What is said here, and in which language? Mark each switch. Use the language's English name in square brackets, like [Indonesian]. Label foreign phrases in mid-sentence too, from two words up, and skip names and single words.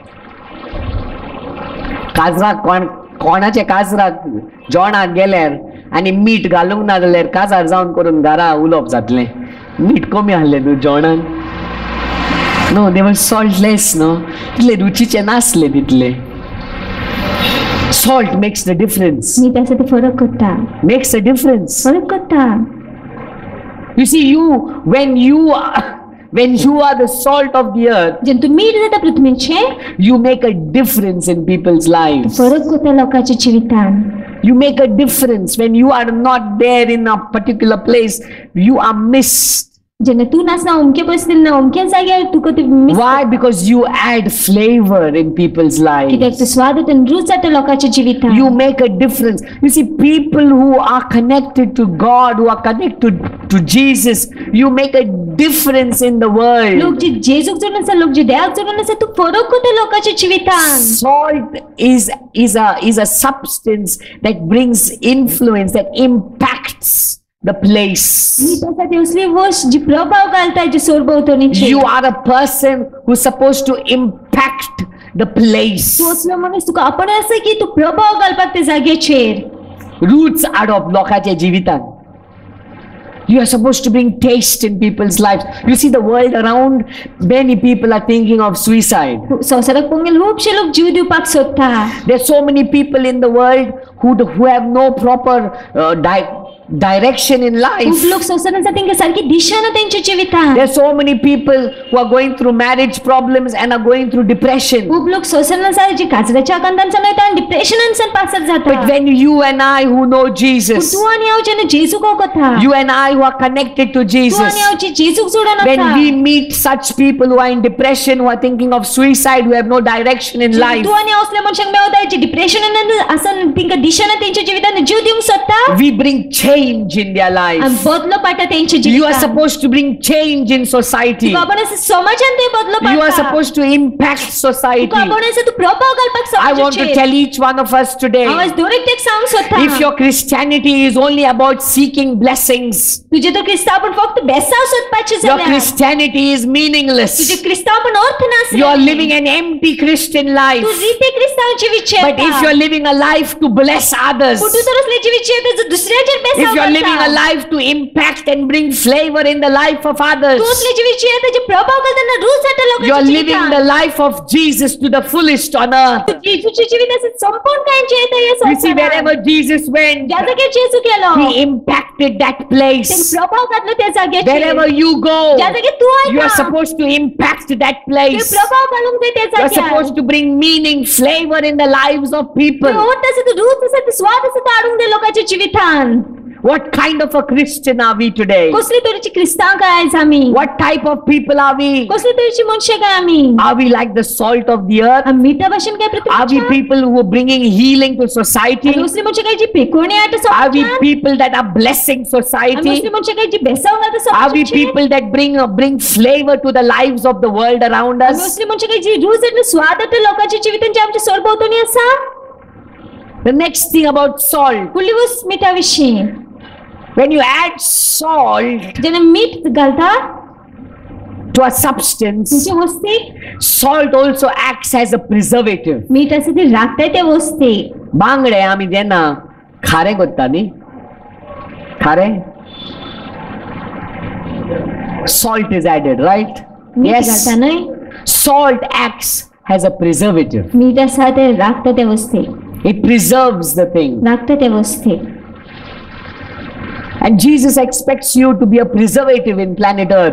[Konkani] काजराक कोणाचे काजराक जेवणाक गेल्यार आनी मीठ घालूंक ना जाल्यार काजार जावन करून घरा उलोवप जातलें. मीठ कमी आहलें न्हू जेवणान? [English] No, they were saltless [Konkani] न्हू, तितले रुचीचे नासले तितले. [English] Salt makes the difference. [Konkani] मीठ आसा ते फरक करता, [English] Makes a difference. [Konkani] फरक करता. [English] You see, when you are the salt of the earth, [Konkani] जेन्ना तू मीठ जाता पृथ्वीचें [English] you make a difference in people's lives. [Konkani] फरक करता लोकांच्या जिवितान. [English] You make a difference when you are not there in a particular place. You are missed. [Konkani] जेन्ना तू नासना अमके परिस्थितीन ना अमके जाग्यार तुका ते मिस [English] Why? Because you add flavor in people's [Konkani] कित्याक [English] lives. [Konkani] तू स्वाद आणि रूच जाता लोकांच्या जिवितान. [English] You make a difference. You see, people who are connected to God, who are connected to Jesus, you make a difference in the [Konkani] लोक [English] world. [Konkani] जे जेजूक जोडून आसा, लोक जे देवाक जोडून आसा, तू फरक करता लोकांच्या जिवितान. [English] Salt is a substance that brings influence, that impacts the place. [Konkani] मीठ आसा ती असली वस्त जी प्रभाव घालता जी सोरभोवतणीची. [English] You are a person who's supposed to impact the place. [Konkani] तू असलो मनीस, तुका आपण आसा की तू प्रभाव घालपाक त्या जाग्याचेर. Roots हाडप लोकांच्या जिवितान. [English] You are supposed to bring taste in people's lives. You see the world around, many people are thinking of suicide. [Konkani] संवसाराक पळोवंक गेल्यार खुबशे लोक जीव दिवपाक सोदता. [English] There are so many people in the world who have no proper direction in life. [Konkani] खूब लोक संवसारान आसा तांकां सारकी दिशा ना तेंच्या जिवितांत. [English] There are so many people who are going through marriage problems and are going through depression. [Konkani] खूब लोक संवसारान आसा जी काजराच्या आकांतांच्यान वयता आनी डिप्रेशनांतल्यान पासत जाता. [English] But when you and I who know Jesus, [Konkani] तूं आनी हांव जेन्ना जेजूक वळखता, [English] you and I who are connected to [Konkani] तूं [English] Jesus, [Konkani] आनी हांव जी जेजूक जोडून [English] when [Konkani] आसा, [English] we meet such people who are in depression, who are thinking of suicide, who have no direction in life, [Konkani] तूं आनी हांव असल्या मनशांक मेळटा जी डिप्रेशनान आसा तांकां दिशा ना तेंच्या जिवितांत जीव दिवंक सोदता. [English] we bring change in their [Konkani] आनी [English] life. [Konkani] बदलो पाडटा तेंच्या [English] You are [Konkani] जिवितांत. [English] supposed to bring change in society. [Konkani] तुका आपण असं समाजान ते बदलो [English] You are [Konkani] पाडटा. [English] supposed to impact society. [Konkani] तुका आपण असं तू प्रभाव घालपाक [English] I want to [Konkani] समाजाचेर. [English] tell each one of us today, [Konkani] हांव आज दर एकट्याक सांगूंक सोदता. [English] if your Christianity is only about seeking blessings, [Konkani] तुझे तो क्रिस्तावपण फक्त बेसाव सोदपाचे [English] your [Konkani] जाल्यार [English] Christianity is [Konkani] तुझे [English] meaningless. [Konkani] क्रिस्तावपण अर्थ नासले. [English] You are living an empty Christian life. [Konkani] तू रिते क्रिस्ताव जिवीत [English] But if you are living a life to bless others, [Konkani] तू तर असले जिवीत जियेता दुसऱ्याचेर [English] if [Konkani] बेसाव [English] you are living a [Konkani] करता. [English] life to impact and bring flavor in the life of others, [Konkani] तू असले जिवीत जियेता जे प्रभाव घालतना रूच हाडटा [English] you are [Konkani] लोकांच्या [English] living the [Konkani] जिवितांत. [English] life of Jesus to the fullest on earth. [Konkani] जेजूचे जिवीत असं संपूर्ण काय जियेता या [English] You see, [Konkani] संसारात. [English] wherever Jesus went, [Konkani] ज्या जाग्यार जेजू गेलो, [English] he impacted that [Konkani] तेणे [English] place. [Konkani] प्रभाव घातलो त्या जाग्याचेर. [English] Wherever you go, [Konkani] ज्या जाग्यार तू [English] you are [Konkani] वयता, [English] supposed to impact that [Konkani] ते [English] place. [Konkani] प्रभाव घालूंक जाय त्या [English] You are [Konkani] जाग्यार. [English] supposed to bring meaning, flavor in the lives of people. [Konkani] ओट आसा तो रूच आसा तो स्वाद आसा तो हाडूंक जाय लोकांच्या जिवितांत. [English] What kind of a Christian are we today? [Konkani] कसली तरेची क्रिस्तांव काय आयज आमी? [English] What type of people are we? [Konkani] कसली तरेची मनशां काय आमी? [English] Are we like the salt of the earth? [Konkani] आमी मिठा भाशेन काय [English] Are we [Konkani] पृथ्वीच्या? [English] people who are bringing healing to society? [Konkani] आमी असली मनशां काय जी पेकोणी हाडटा [English] Are we [Konkani] समाजांत? [English] people that are blessing [Konkani] आमी [English] society? [Konkani] असली मनशां काय जी बेसाव घालता [English] Are we [Konkani] समाजाचेर? [English] people that bring flavor to the lives of the world around [Konkani] आमी [English] us? [Konkani] असली मनशां काय जी रूच आनी स्वाद हाडटा लोकांच्या जिवितांत जे आमच्या सरभोंवतणी आसा? [English] The next thing about salt, [Konkani] फुडली वस्त मिठा विशीं. [English] when you add salt [Konkani] जेन्ना मीठ घालता [English] to a substance, [Konkani] तुमचे वस्तीक, [English] salt also acts as a preservative. [Konkani] मीठ आसा ती राखताय त्या वस्तीक. बांगडे आमी जेन्ना खारें करता न्ही, खारें, [English] salt is added, right? [Konkani] मीठ [English] Yes. [Konkani] घालता न्हय? [English] Salt acts as a preservative. [Konkani] मीठ आसा ते राखता त्या वस्तीक. [English] It preserves the thing. [Konkani] राखता त्या वस्तीक. [English] And Jesus expects you to be a preservative in planet Earth.